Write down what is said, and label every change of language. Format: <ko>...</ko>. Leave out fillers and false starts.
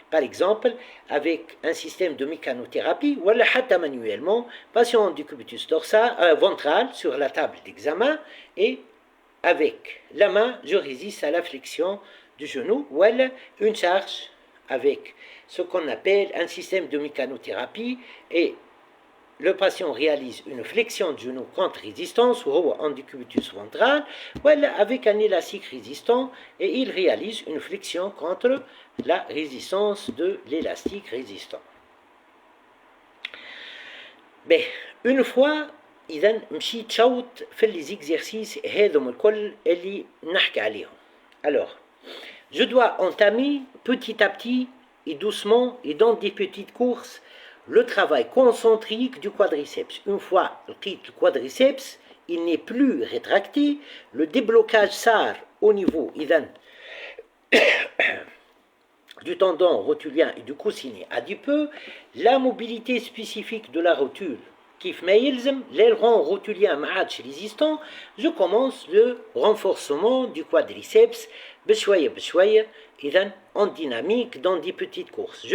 <fr>Par exemple, avec un système de mécanothérapie, ou حتى manuellement, patient du cubitus dorsal, ventral sur la table d'examen, et avec la main, je résiste à la flexion du genou, ou une charge avec ce qu'on appelle un système de mécanothérapie, et le patient réalise une flexion du genou contre résistance ou en décubitus ventral, voilà, avec un élastique résistant, et il réalise une flexion contre la résistance de l'élastique résistant. Ben, une fois</fr> <ar>إذا مشيت شوط في</ar> <fr>les exercices</fr> <ar>هذم الكل اللي نحكي عليهم.</ar> <fr>Alors, je dois entamer petit à petit et doucement et dans des petites courses le travail concentrique du quadriceps. Une fois le quadriceps, il n'est plus rétracté, le déblocage SAR au niveau du tendon rotulien et du coussinet adipeux, la mobilité spécifique de la rotule,</fr> <ar>كيف ما يلزم</ar> <fr>l'aileron rotulien</fr> <ar>ما عادش</ar> <fr>résistant, je commence le renforcement du quadriceps</fr> <ar>بشوية بشوية إذا</ar> <fr>en dynamique dans des petites courses.</fr>